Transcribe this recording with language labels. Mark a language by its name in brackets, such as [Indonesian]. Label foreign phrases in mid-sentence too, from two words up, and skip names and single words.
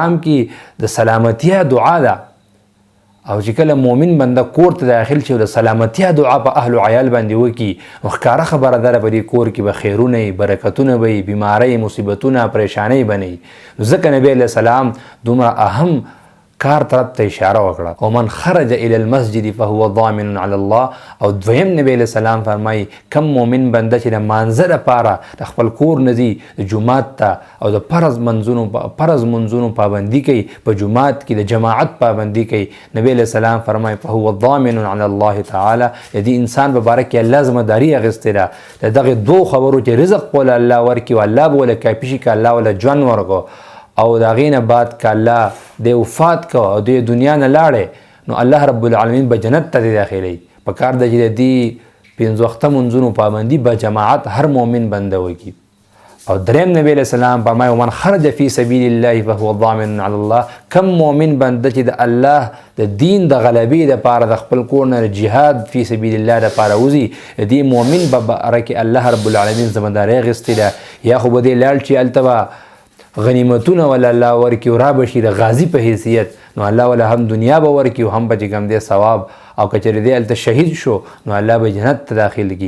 [Pashto] سلام کې د سلامتیا دعا ده او چې کله مؤمن بنده کور ته داخل شي او د سلامتیا دعا په اهل و عیال باندې وکړي نو ښکاره خبره ده په دې کور کې به خیرونه وي، برکتونه به وي، بیمارۍ، مصیبتونه، پریشانۍ به نه وي. ځکه نبی [Arabic] علیه السلام [Pashto] دومره اهم کار طرف ته اشاره وکړه. او [Arabic] من خرج الى المسجد فهو ضامن على الله. [Pashto] او دویم نبی [Arabic] علیہ السلام [Pashto] فرمایي کم مؤمن بنده چې د مانځه دپاره د خپل کور نه ځي د جومات ته او د فرض منځونو پابندي کوي، په جومات کې د جماعت پابندي کوي، نبی [Arabic] علیہ السلام [Pashto] فرمایي [Arabic] فهو ضامن على الله تعالی. [Pashto] د دې انسان په باره کې الله ذمهداري اخیستې ده د دغې 2 خبرو چې رزق به الله ورکړي او الله به ورله کافي شي که الله ورله ژوند ورکړو او د هغې نه بعد که الله د وفات کو او د دنیا نه لاړې نو [Arabic] الله رب العالمین [Pashto] به جنت ته داخلوي. په کار ده چې د دې 5 وخته منځونو پابندي به جماعت هر مؤمن بنده وکړي. او دریم نبی علیہ السلام فرمایي [Arabic] ومن خرج فی سبیل الله فهو ضامن علی الله. [Pashto] کم مؤمن بنده چې د الله د دین د غلبې دپاره د خپل کور نه جهاد [Arabic] فی سبیل الله [Pashto] دپاره وځي دې مؤمن به باره کې [Arabic] الله رب العالمین [Pashto] ذمهداري اخیستې ده. یا خو به دې لاړ چې هلته به غنیمتونه ولا الله ورکړي او را به شي د غازي په حیثیت نو الله ولا هم دنیا به ورکړي او هم به چې کوم دی ثواب او که چېرې دی هلته شهید شو نو الله به جنت ته داخل کړي.